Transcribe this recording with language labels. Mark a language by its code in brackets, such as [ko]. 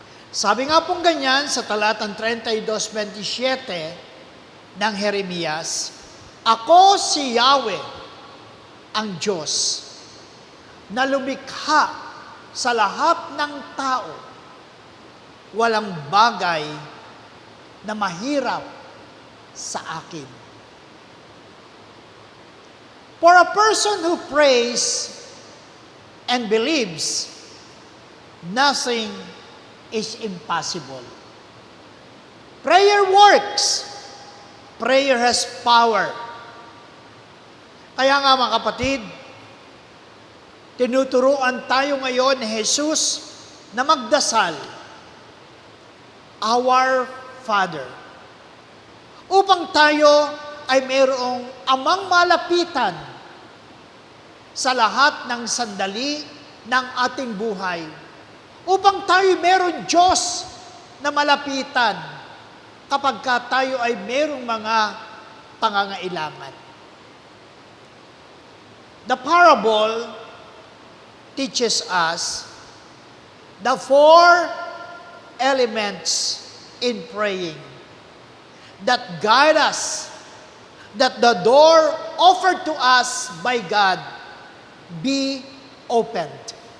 [tl] Sabi nga pong ganyan sa talatang 32:27 ng Jeremias, Ako si Yahweh, ang Diyos, na lumikha sa lahat ng tao. Walang bagay na mahirap sa akin. [en] For a person who prays and believes, nothing is impossible. Prayer works. Prayer has power. [tl] Kaya nga mga kapatid, tinuturuan tayo ngayon ni Jesus na magdasal, Our Father, upang tayo ay mayroong amang malapitan sa lahat ng sandali ng ating buhay. Upang tayo mayroong Diyos na malapitan kapag tayo ay mayroong mga pangangailangan. [en] The parable teaches us the 4 elements in praying that guide us, that the door offered to us by God be opened.